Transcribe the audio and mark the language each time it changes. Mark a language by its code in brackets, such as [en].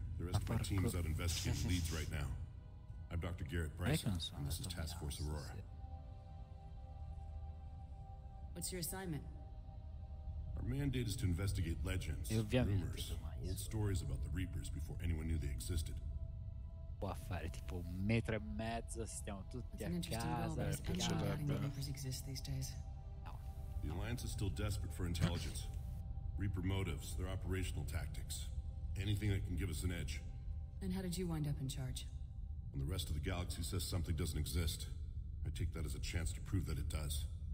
[en] The rest of my team is out investigating leads right now. I'm Dr. Garrett Bryson, and this is Task Force Aurora. What's your assignment? Our mandate is to investigate legends, rumors, old stories about the Reapers before anyone knew they existed. [it] Può fare tipo 1,5 metri, stiamo tutti a casa. [en] The Reapers exist these days. The Alliance is still desperate for intelligence. Reaper motives, their operational tactics. Anything that can give us an edge. And how did you wind up in charge? When the rest of the galaxy says something doesn't exist, I take that as a chance to prove that it does.